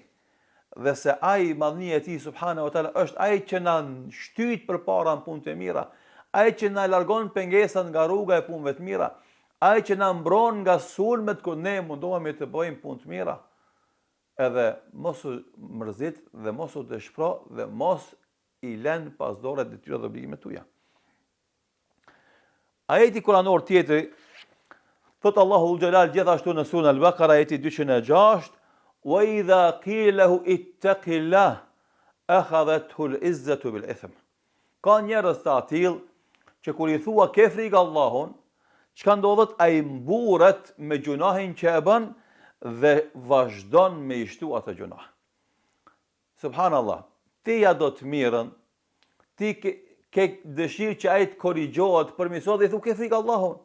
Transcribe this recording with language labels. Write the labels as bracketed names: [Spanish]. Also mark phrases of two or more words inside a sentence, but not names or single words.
[Albanian] Dhe se ai madhnia e tij [Arabic] سبحانه وتعالى [Albanian] është ai që na shtyt përpara në punë të mira, ai që na largon pengesat nga rruga e punëve të mira, ai që na mbron nga sulmet kur ne mundohemi të bëjmë punë të mira. Edhe mos u mërzit dhe mos u dëshpëro dhe mos i lën pas dore detyrat dhe obligimet tuaja. Ajeti kuranor tjetër thot Allahu Xhelal gjithashtu në surën Al-Baqara ajeti 206: [Arabic] "وإذا قيل له اتق الله أخذته العزة بالإثم." [Albanian] Ka njerëz të atill që kur i thua ke frikë Allahun, çka ndodhet? Ai mburret me gjunahin që e bën dhe vazhdon me i shtu atë gjunah. Subhanallah, ti ja do të mirën, ti ke dëshirë që ai të korrigjohet, përmirësohet dhe i thu ke frikë Allahun.